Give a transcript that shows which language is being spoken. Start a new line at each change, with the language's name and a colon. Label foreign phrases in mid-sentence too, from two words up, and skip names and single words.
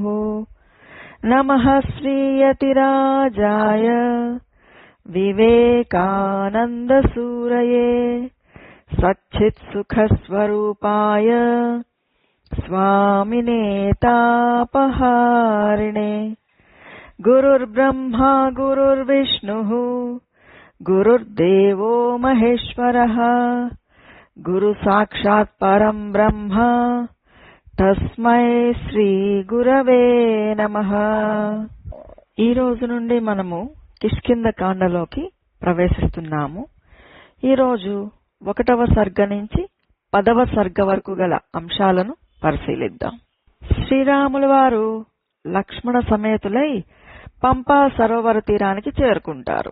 Sanskrit: नमः श्रीयतिराजाय विवेकानन्दसूरये सच्चित्सुखस्वरूपाय स्वामिने तापहारिणे। गुरुर्ब्रह्मा गुरुर्विष्णुः गुरुर्देवो महेश्वरः गुरुसाक्षात् परं ब्रह्म తస్మై శ్రీ గురవే నమః।
Telugu: ఈ రోజు నుండి మనము కిష్కింధ కాండలోకి ప్రవేశిస్తున్నాము। ఈ రోజు 1వ సర్గ నుంచి 10వ సర్గ వరకు గల అంశాలను పరిశీలిద్దాం। శ్రీరాముల వారు లక్ష్మణ సమేతులై పంపా సరోవర తీరానికి చేరుకుంటారు।